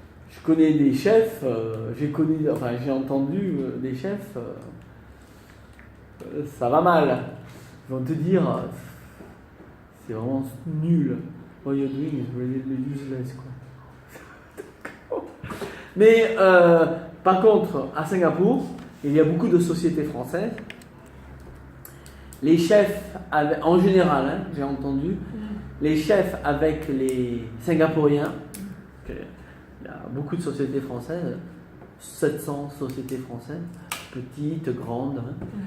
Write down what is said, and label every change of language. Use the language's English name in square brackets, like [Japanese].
[French] Je connais des chefs, j'ai entendu des chefs, ça va mal. Ils vont te dire, c'est vraiment nul. [English] What you're doing is really useless, quoi. [French] Mais par contre, à Singapour, il y a beaucoup de sociétés françaises. Les chefs, en général, hein, j'ai entendu, les chefs avec les Singapouriens, il y a beaucoup de sociétés françaises, 700 sociétés françaises, petites, grandes. Hein.